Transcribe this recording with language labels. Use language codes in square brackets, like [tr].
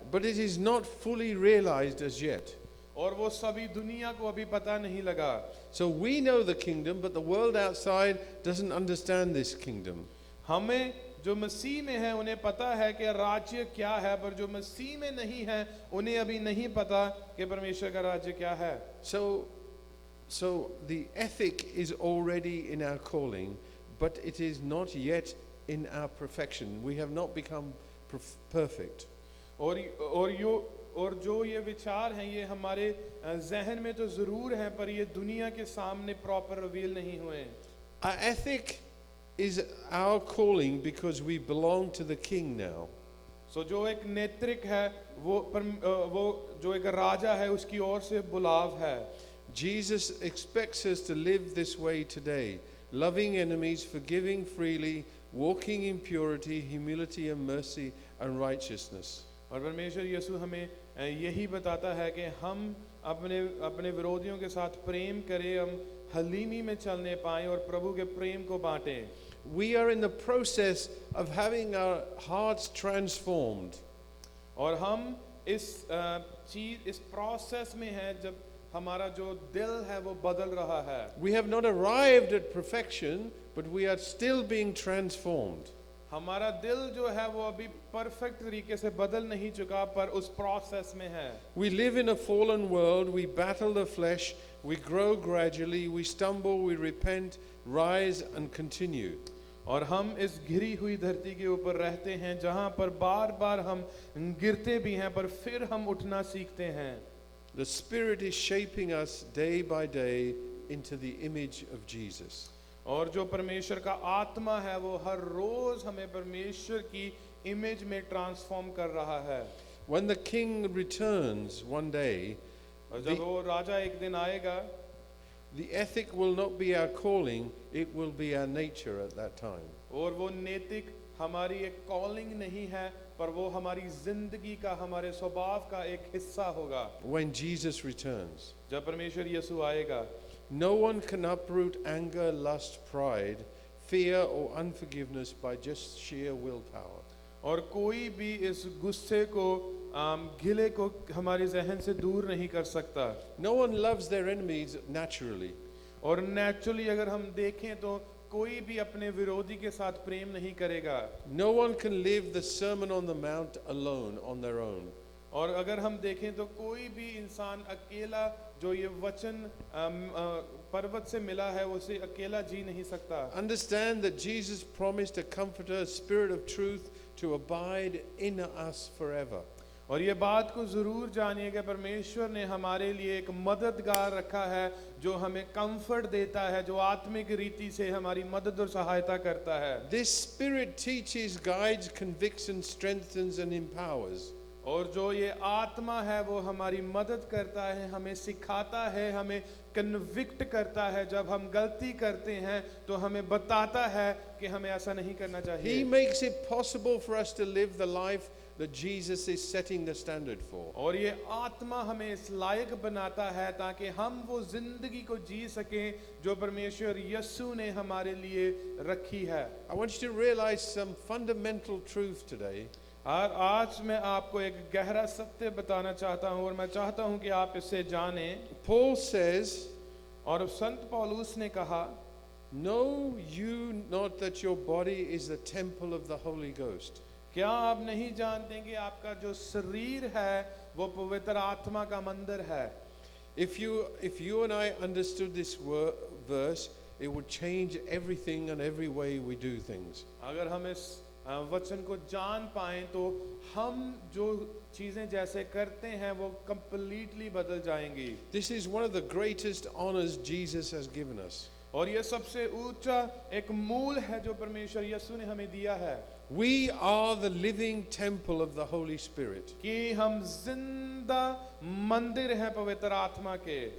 [en] but it is not fully realized as yet. [hi] और वो सभी दुनिया को अभी पता नहीं लगा। [en] So we know the kingdom, but the world outside doesn't understand this kingdom. [hi] हमें जो मसीह में है उन्हें पता है कि राज्य क्या है, पर जो मसीह में नहीं है उन्हें अभी नहीं पता कि परमेश्वर का राज्य क्या है। [en] So the ethic is already in our calling, but it is not yet in our perfection. We have not become perfect. [hi] और जो ये विचार हैं ये हमारे जहन में तो जरूर हैं पर ये दुनिया के सामने [en] proper reveal [hi] नहीं हुए। [en] Our ethic is our calling because we belong to the king now. [hi] So जो एक नेत्रिक है वो जो एक राजा है उसकी ओर से बुलाव है। [en] Jesus expects us to live this way today, loving enemies, forgiving freely, walking in purity, humility and mercy and righteousness. [hi] और परमेश्वर यीशु हमें यही बताता है कि हम अपने विरोधियों के साथ प्रेम करें, हम हलीमी में चलने पाएं और प्रभु के प्रेम को बांटें। [en] We are in the process of having our hearts transformed. [hi] और हम इस प्रोसेस में हैं जब हमारा जो दिल है वो बदल रहा है। [en] We have not arrived at perfection, but we are still being transformed. [hi] हमारा दिल जो है वो अभी परफेक्ट तरीके से बदल नहीं चुका पर उस प्रोसेस में है। [en] We live in a fallen world, we battle the flesh, we grow gradually, we stumble, we repent, rise and continue. [hi] और हम इस घिरी हुई धरती के ऊपर रहते हैं जहाँ पर बार-बार हम गिरते भी हैं पर फिर हम उठना सीखते हैं। [en] The Spirit is shaping us day by day into the image of Jesus. [hi] और जो परमेश्वर का आत्मा है वो हर रोज हमें परमेश्वर की इमेज में ट्रांसफॉर्म कर रहा है। [en] When the king returns one day, [hi] और जब वो राजा एक दिन आएगा, [en] The ethic will not be our calling, it will be our nature at that time. [hi] और वो नैतिक हमारी एक कॉलिंग नहीं है, पर वो हमारी जिंदगी का, हमारे स्वभाव का एक हिस्सा होगा [en] When Jesus returns, [hi] जब परमेश्वर यीशु आएगा। [en] no one can uproot anger, lust, pride, fear, or unforgiveness by just sheer willpower. [hi] और कोई भी इस गुस्से को, गिले को हमारे जहन से दूर नहीं कर सकता। [en] No one loves their enemies naturally. [hi] और नेचुरली अगर हम देखें तो कोई भी अपने विरोधी के साथ प्रेम नहीं करेगा। [en] No one can live the Sermon on the Mount alone on their own. [hi] और अगर हम देखें तो कोई भी इंसान अकेला जो ये वचन पर्वत से मिला है उसे अकेला जी नहीं सकता। [en] Understand that Jesus promised a comforter, spirit of truth, to abide in us forever. [hi] और ये बात को जरूर जानिए कि परमेश्वर ने हमारे लिए एक मददगार रखा है जो हमें कंफर्ट देता है, जो आत्मिक रीति से हमारी मदद और सहायता करता है। [en] This spirit teaches, guides, convicts, and strengthens and empowers. [hi] और जो ये आत्मा है वो हमारी मदद करता है, हमें सिखाता है, हमें कन्विक्ट करता है। जब हम गलती करते हैं तो हमें बताता है कि हमें ऐसा नहीं करना [en] He [hi] चाहिए। [en] makes it possible for us to live the life that Jesus is setting the standard for. [hi] और ये आत्मा हमें इस लायक बनाता है ताकि हम वो जिंदगी को जी सकें जो परमेश्वर यीशु ने हमारे लिए रखी है। [en] I want you to realize some fundamental truth today. [hi] और आज मैं आपको एक गहरा सत्य बताना चाहता हूँ और मैं चाहता हूँ कि आप इसे जानें। [en] Paul says, [hi] और संत पौलुस ने कहा, [en] know you not that your body is the temple of the Holy Ghost. [hi] क्या आप नहीं जानते कि आपका जो शरीर है वो पवित्र आत्मा का मंदिर है? [en] If you and I understood this verse, it would change everything and every way we do things. [hi] अगर हम इस वचन को जान पाएं तो हम जो चीजें जैसे करते हैं वो completely बदल जाएंगी। [en] This is one of the greatest honors Jesus has given us. [hi] और ये सबसे ऊंचा एक मूल है जो परमेश्वर यीशु ने हमें दिया है [en] We are the living temple of the Holy Spirit. [hi] कि हम जिंदा मंदिर हैं पवित्र आत्मा के।